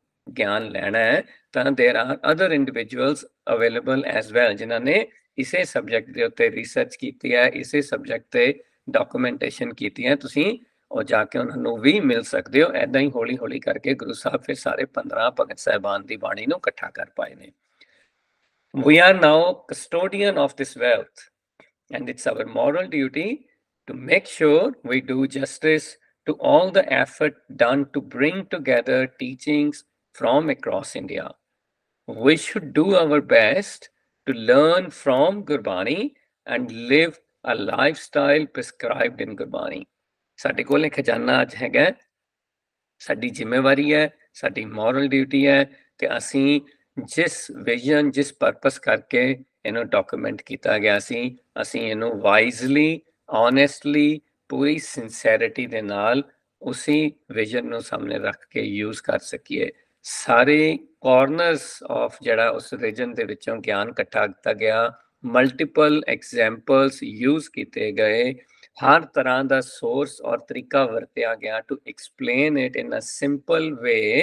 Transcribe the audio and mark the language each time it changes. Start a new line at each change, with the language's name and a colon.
Punjabi: ਗਿਆਨ ਲੈਣਾ ਹੈ ਤਾਂ
English: there are other individuals available as well
Punjabi: ਜਿਨ੍ਹਾਂ ਨੇ ਇਸੇ ਸਬਜੈਕਟ ਦੇ ਉੱਤੇ ਰਿਸਰਚ ਕੀਤੀ ਹੈ ਇਸੇ ਸਬਜੈਕਟ ਤੇ ਡਾਕੂਮੈਂਟੇਸ਼ਨ ਕੀਤੀ ਹੈ ਤੁਸੀਂ ਉਹ ਜਾ ਕੇ ਉਹਨਾਂ ਨੂੰ ਵੀ ਮਿਲ ਸਕਦੇ ਹੋ ਇੱਦਾਂ ਹੀ ਹੌਲੀ ਹੌਲੀ ਕਰਕੇ ਗੁਰੂ ਸਾਹਿਬ ਫਿਰ ਸਾਰੇ 15 ਭਗਤ ਸਾਹਿਬਾਨ ਦੀ ਬਾਣੀ ਨੂੰ ਇਕੱਠਾ ਕਰ ਪਾਏ ਨੇ
English: We are now custodian of this wealth. And it's our moral duty to make sure we do justice to all the effort done to bring together teachings from across India. We should do our best to learn from Gurbani and live a lifestyle prescribed in Gurbani.
Punjabi: ਸਾਡੇ ਕੋਲ ਖਜ਼ਾਨਾ ਅੱਜ ਹੈਗਾ ਸਾਡੀ ਜ਼ਿੰਮੇਵਾਰੀ ਹੈ ਸਾਡੀ moral duty ਹੈ ਤੇ ਅਸੀਂ ਜਿਸ ਵਿਜ਼ਨ ਜਿਸ ਪਰਪਸ ਕਰਕੇ ਇਹਨੂੰ ਡਾਕੂਮੈਂਟ ਕੀਤਾ ਗਿਆ ਸੀ ਅਸੀਂ ਇਹਨੂੰ ਵਾਈਜ਼ਲੀ ਓਨੈਸਟਲੀ ਪੂਰੀ ਸਿੰਸੈਰਿਟੀ ਦੇ ਨਾਲ ਉਸੇ ਵਿਜ਼ਨ ਨੂੰ ਸਾਹਮਣੇ ਰੱਖ ਕੇ ਯੂਜ਼ ਕਰ ਸਕੀਏ ਸਾਰੇ ਕਾਰਨਰਸ ਆਫ ਜਿਹੜਾ ਉਸ ਵਿਜ਼ਨ ਦੇ ਵਿੱਚੋਂ ਗਿਆਨ ਇਕੱਠਾ ਕੀਤਾ ਗਿਆ ਮਲਟੀਪਲ ਐਗਜ਼ਾਮਪਲਸ ਯੂਜ਼ ਕੀਤੇ ਗਏ ਹਰ ਤਰ੍ਹਾਂ ਦਾ ਸੋਰਸ ਔਰ ਤਰੀਕਾ ਵਰਤਿਆ ਗਿਆ
English: to explain it in a simple way